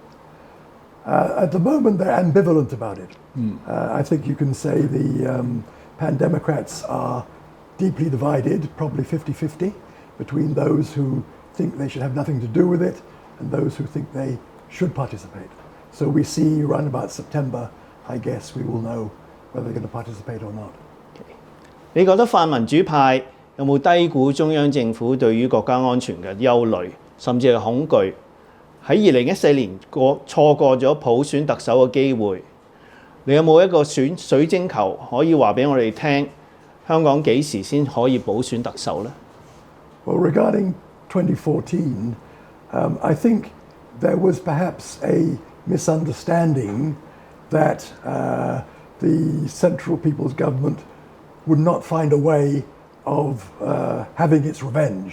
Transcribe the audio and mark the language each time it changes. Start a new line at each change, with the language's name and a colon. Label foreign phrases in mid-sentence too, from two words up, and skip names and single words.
English: At the moment, they're ambivalent about it. I think you can say the pan-Democrats are deeply divided, probably 50-50, between those who think they should have nothing to do with it and those who think they should participate. So we see around about September, I guess we will know whether they're going to participate or not.
Cantonese: 你覺得泛民主派有冇低估中央政府對於國家安全嘅憂慮，甚至係恐懼？喺2014年錯過咗普選特首嘅機會，你有冇一個水晶球可以話俾我哋聽，香港幾時先可以普選特首呢？
English: Well, regarding 2014, I think there was perhaps a misunderstanding that the Central People's Government would not find a way of having its revenge.